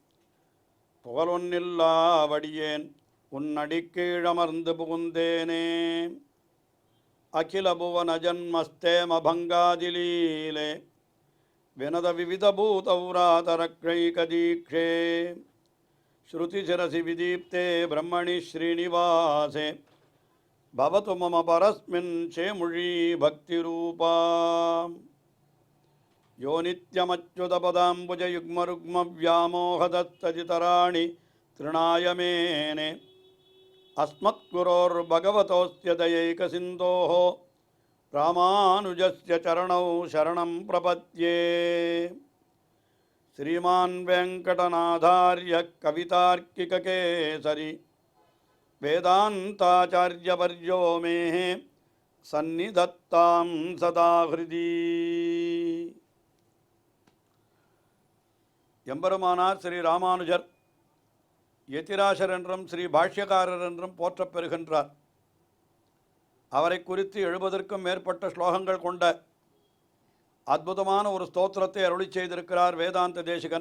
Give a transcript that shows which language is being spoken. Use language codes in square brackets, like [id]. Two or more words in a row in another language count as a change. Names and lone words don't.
[ta] புகழொன்னில்லாவடியேன் உன்னடிக்கீழமர்ந்து புகுந்தேனே [sa] अखिल भुवन जन्मस्थेम भङ्गादिलीले विनत विविध भूतव्रातरक्षैकदीक्षे श्रुतिशिरसि विदीप्ते ब्रह्मणि श्रीनिवासे भवतु मम परस्मिन् शेमुषी भक्तिरूपा यो நித்யமच्युतपदाम्बुजयुग्मरुग्मव्यामोहदस्तजितराणि तृणाय मेने अस्मद्गुरोर्भगवतोऽस्य दयैकसिन्धोः रामानुजस्य चरणौ शरणं प्रपद्ये श्रीमान् वेङ्कटनाथार्य कवितार्किककेसरी वेदान्ताचार्यवर्यो मे सन्निधत्तां सदा हृदि [ta] எம்பெருமானார் ஸ்ரீ ராமானுஜர் யதிராசர் என்றும் ஸ்ரீ பாஷ்யக்காரர் என்றும் போற்றப் பெறுகின்றார். அவரை குறித்து 70க்கும் மேற்பட்ட ஸ்லோகங்கள் கொண்ட அற்புதமான ஒரு ஸ்தோத்திரத்தை அருளி செய்திருக்கிறார் வேதாந்த தேசிகன்.